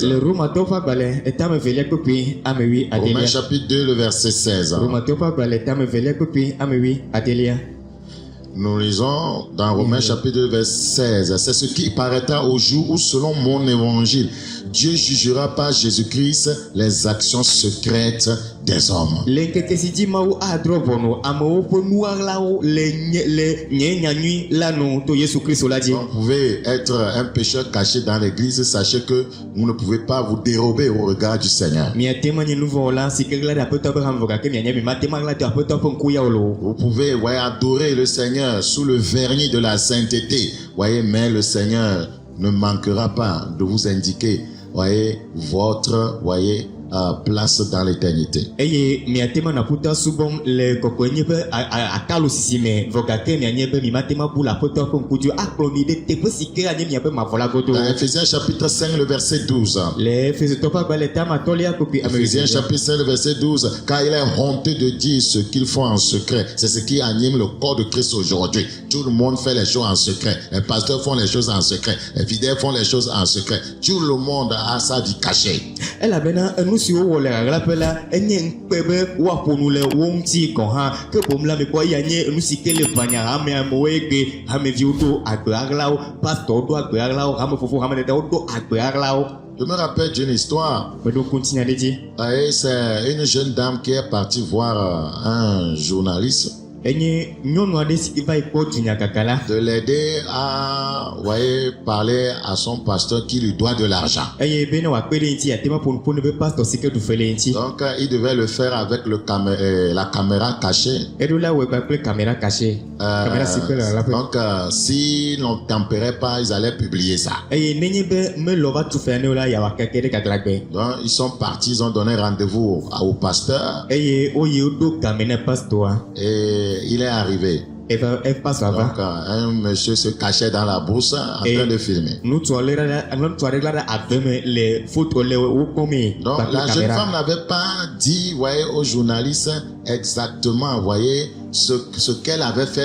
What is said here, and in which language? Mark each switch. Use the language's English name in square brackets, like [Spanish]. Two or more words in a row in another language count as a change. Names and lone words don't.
[French] Romains chapitre 2 le verset 16. Nous lisons dans Romains chapitre 2 verset 16. C'est ce qui paraîtra au jour où selon mon évangile Dieu jugera par Jésus-Christ les actions secrètes des hommes. [Ewe] L'enkeke si di mawu adro bono amewo ƒe nuwɔlawo le nye nyanyui la no to Yesu Kristo la dzi. [French] Vous pouvez être un pécheur caché dans l'église, sachez que vous ne pouvez pas vous dérober au regard du Seigneur. [Ewe] Miatema nye nuvɔla si ke ɣla ɖe aƒetɔ ƒe hame gake mianya mi matema ɣla to aƒetɔ ƒe ŋkuyawo lo. [French] Vous pouvez adorer le Seigneur sous le vernis de la sainteté, mais le Seigneur ne manquera pas de vous indiquer votre place dans l'éternité. [Ewe] Eye miatema na ƒutɔ subɔm le kɔkɔenye ƒe akalo sisi me vɔ gake mianye be mi matema bu le aƒetɔ ƒe ŋkudzo akplɔ mi ɖe teƒe si ke anye miaƒe mavɔ la godo. [French] Dans Ephésiens chapitre 5 le verset 12. [Ewe] Le Efesitɔ ƒe agbalẽ tamatɔlia kpekpe [French] Ephésiens chapitre 5 le verset 12. Car il est honteux de dire ce qu'ils font en secret. C'est ce qui anime le corps de Christ aujourd'hui. Tout le monde fait les choses en secret. Les pasteurs font les choses en secret. Les fidèles font les choses en secret. Tout le monde a sa vie cachée. [Ewe] Elabena enu siwo wɔ le ɣaɣlaƒe la enye ŋukpe be woaƒo nu le wo ŋuti gɔ̃ hã ke boŋ la mekpɔ eya nye enu si ke le ʋanya hame amewoe gbe hameviwo do agbe ɣaɣlawo, pastorwo do agbe ɣaɣlawo, hamefofo hamedadawo do agbe ɣaɣlawo. [French] Je me rappelle d'une histoire. [Ewe] Meɖo kuntina ɖe dzi. [French] C'est une jeune dame qui est partie voir un journaliste. [Ewe] Enye nyɔnu aɖe si va yi kpɔ dunyakaka la. [French] De l'aider à parler à son pasteur qui lui doit de l'argent. [Ewe] Eye be ne wòakpe ɖe ŋuti atema ƒo nu ƒo ne be pastor si ke ɖu fe le ŋuti. [French] Donc il devait le faire avec la caméra cachée. [Ewe] Eɖo la wɔe kpakple [French] caméra cachée. [Ewe] Caméra si ke le ɣaɣlaƒe. [French] Donc si n'en tempérait pas, ils allaient publier ça. [Ewe] Eye nenye be melɔ va tu fea ne wo la yeawɔ keke ɖe gaglãgbe. [French] Donc ils sont partis, ils ont donné rendez-vous au pasteur. [Ewe] Eye woyi woɖo game ne pastora. [French] Et il est arrivé. Donc un monsieur se cachait dans la brousse en train de filmer. Donc la jeune femme n'avait pas dit au journaliste exactement ce qu'elle avait fait.